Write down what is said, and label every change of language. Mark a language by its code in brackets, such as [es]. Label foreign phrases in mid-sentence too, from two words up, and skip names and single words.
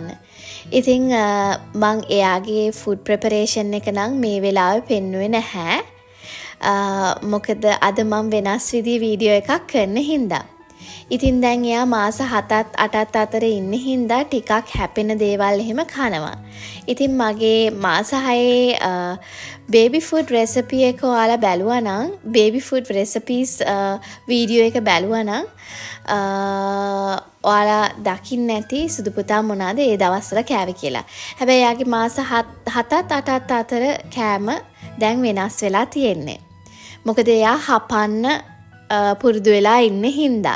[si] ඉතින් මං එයාගේ [en] food preparation [si] එක නම් මේ වෙලාවේ පෙන්නුවේ නැහැ. මොකද අද මම වෙනස් විදිහේ වීඩියෝ එකක් කරන්න හින්දා. ඉතින් දැන් එයා මාස 7ත් 8ත් අතර ඉන්න හින්දා ටිකක් හැපෙන දේවල් එහෙම කනවා. ඉතින් මගේ මාස 6 [en] baby food recipe [si] එක ඔයාලා බැලුවා නම් [en] baby food recipes video [si] එක බැලුවා නම් ඔයාලා දකින්න නැති සුදු පුතා මොනවාද ඒ දවස්වල කෑවේ කියලා. හැබැයි එයාගේ මාස 7ත් 8ත් අතර කෑම දැන් වෙනස් වෙලා තියෙන්නේ. මොකද එයා හපන්න පුරුදු වෙලා ඉන්න හින්දා.